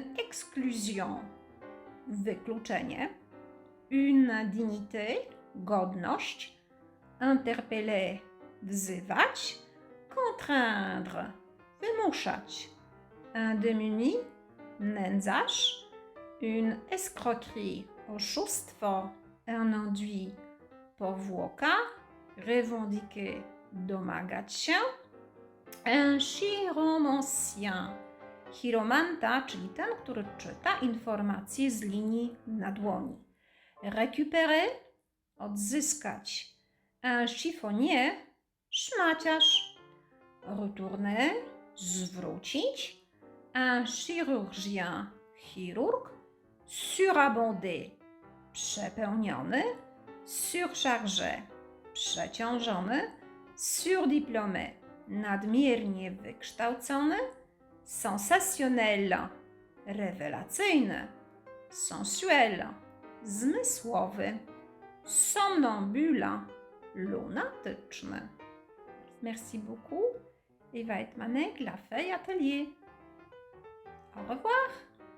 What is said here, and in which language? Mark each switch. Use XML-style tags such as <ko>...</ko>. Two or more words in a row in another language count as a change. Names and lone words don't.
<fr>exclusion, wykluczenie, une dignité, godność, interpeller, wzywać, contraindre, wymuszać, un démuni, nędzarz, une escroquerie, oszustwo, un enduit, powłoka, revendiquer,</fr> <pl>domagać się,</pl> <fr>un chiromancien, chiromanta,</fr> <pl>czyli ten, który czyta informacje z linii na dłoni.</pl> <fr>Récupérer, odzyskać, un chiffonnier, szmaciarz, retourner, zwrócić, un chirurgien, chirurg, surabondé, przepełniony, surchargé, przeciążony, surdiplômé,</fr> <pl>nadmiernie wykształcony,</pl> <fr>sensationnel, rewelacyjny, sensuel, zmysłowy, somnambule, lunatyczny. Merci beaucoup. Eva Etmanek, La Feuille Atelier. Au revoir.</fr>